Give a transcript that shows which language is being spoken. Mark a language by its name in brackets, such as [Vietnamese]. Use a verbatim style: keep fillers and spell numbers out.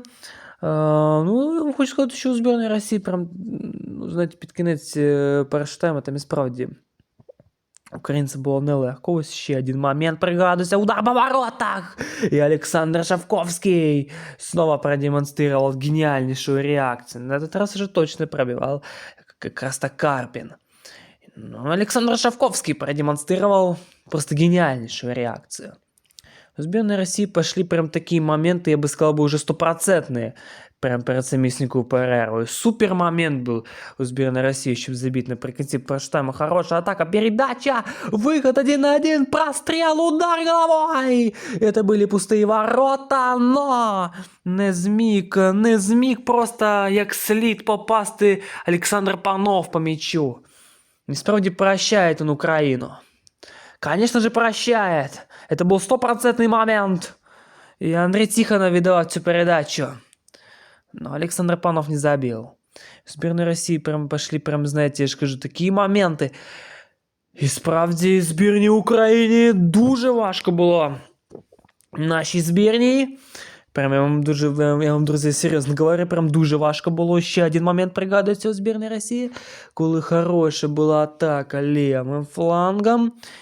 [Ukrainian] Е, Ну, хочу сказати, що у збірної Росії прям, м, ну, знаєте, під кінець е, першого тайму там і справді українцям було нелегко. Ось ще один момент пригадується. Удар по воротах! І Олександр Шавковський [Russian] снова продемонстрировал гениальнейшую реакцию. На этот раз уже точно пробивал как раз-то Карпин. Но Александр Шавковский продемонстрировал просто гениальнейшую реакцию. В сборной России пошли прям такие моменты, я бы сказал, бы уже стопроцентные. Прям перед совместнику Переру. Супер момент был у сборной России, чтобы забить наприконце проштайма. Хорошая атака, передача, выход один на один, прострел, удар головой. Это были пустые ворота, но [Ukrainian] не зміг, не зміг просто як слід попасти Олександр Панов по мячу. І справді прощає він Україну. [Russian] Конечно же, прощает. Это был стопроцентный момент. И Андрей Тихонов видал всю передачу. Но Александр Панов не забил. В сборной России прям пошли, прям, знаете, я же скажу, такие моменти. [Ukrainian] І справді збірній України дуже важко було. Нашій збірній. Прям я вам дуже, я вам, друзі, серйозно говорю, прям дуже важко було. Ще один момент пригадується у збірній Росії, коли хороша була атака лівим флангом.